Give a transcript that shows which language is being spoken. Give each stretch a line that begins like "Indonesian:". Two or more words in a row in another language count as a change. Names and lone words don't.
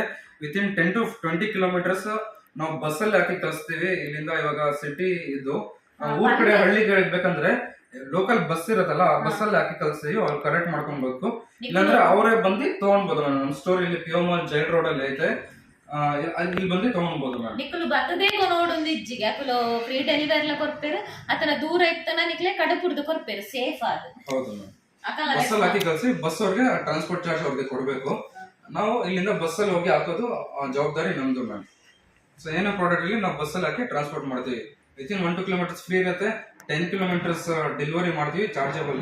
English: within 10 to 20 kilometers
Kannada: ನಾವು ಬಸ್ಸಲ್ಲಿ ಹಾಕಿ ಕಳಿಸ್ತೀವಿ. ಇಲ್ಲಿಂದ ಇವಾಗ ಸಿಟಿ ಇದು ಊರ್ ಕಡೆ ಹಳ್ಳಿಗೆ ಬೇಕಂದ್ರೆ ಲೋಕಲ್ ಬಸ್ ಇರತ್ತಲ್ಲ, ಆ ಬಸ್ಸಲ್ಲಿ ಹಾಕಿ ಕಳಿಸ್ತೀವಿ. ಅವ್ರು ಕರೆಕ್ಟ್ ಮಾಡ್ಕೊಬೇಕು, ಇಲ್ಲಾಂದ್ರೆ ಅವರೇ ಬಂದು ತಗೊಂಡ್ಬೋದು. ನಮ್ಮ ಸ್ಟೋರ್ ಇಲ್ಲಿ ಪಿಯೋ ಮಾಲ್ ಜೈಲ್ ರೋಡ್ ಅಲ್ಲಿ ಐತೆ, ಇಲ್ಲಿ ಬಂದು ತಗೊಂಡ್ಬೋದು ಮ್ಯಾಮ್.
Tulu: ನಿಕ್ಕಲು ಬತ್ತದೇಗೋ ನೋಡೊಂದು ಇಜ್ಜಿಗೆ ಅಕುಲು
English: free delivery
Tulu: ಕೊಡ್ಪೇರು, ಅತನ ದೂರ ಇತ್ತನ ನಿಕ್ಲೆ ಕಡಪುರ್ದು ಕೊಡ್ಪೇರು ಸೇಫ್ ಆದ.
Kannada: ಹೌದು ಮ್ಯಾಮ್. ಬಸ್ಸಲ್ಲಿ ಹಾಕಿ ಕಳಿಸಿ, ಬಸ್ ಅವ್ರಿಗೆ
English: transport charge
Kannada: ಅವ್ರಿಗೆ ಕೊಡಬೇಕು. ನಾವು ಇಲ್ಲಿಂದ ಬಸ್ಸಲ್ಲಿ ಹೋಗಿ ಹಾಕೋದು ಜವಾಬ್ದಾರಿ ನಮ್ದು ಮ್ಯಾಮ್. ಸೊ ಏನೋ ಪ್ರಾಡಕ್ಟ್ ಇಲ್ಲಿ ನಾವು ಬಸ್ಸಲ್ಲಿ ಹಾಕಿ ಟ್ರಾನ್ಸ್ಪೋರ್ಟ್ ಮಾಡ್ತೀವಿ.
English: within 1 to 2 kilometers
Kannada: ಫ್ರೀ ಇರುತ್ತೆ.
English: 10 kilometers delivery
Kannada: ಮಾಡ್ತೀವಿ ಚಾರ್ಜಬಲ್.